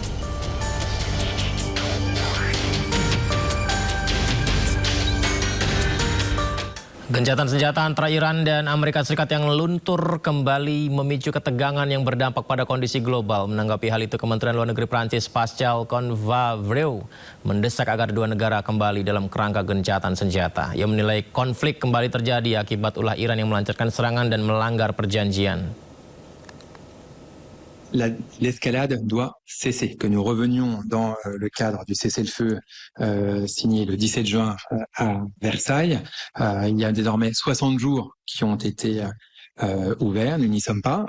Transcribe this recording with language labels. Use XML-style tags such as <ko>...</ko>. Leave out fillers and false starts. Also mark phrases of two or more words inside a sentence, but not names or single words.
<id>Gencatan senjata antara Iran dan Amerika Serikat yang luntur kembali memicu ketegangan yang berdampak pada kondisi global. Menanggapi hal itu, Kementerian Luar Negeri Prancis Pascal Convavreux mendesak agar 2 negara kembali dalam kerangka gencatan senjata. Ia menilai konflik kembali terjadi akibat ulah Iran yang melancarkan serangan dan melanggar perjanjian.</id> <fr>L'escalade doit cesser, que nous revenions dans le cadre du cessez-le-feu signé le 17 juin à Versailles. Il y a désormais 60 jours qui ont été ouverts, nous n'y sommes pas.</fr>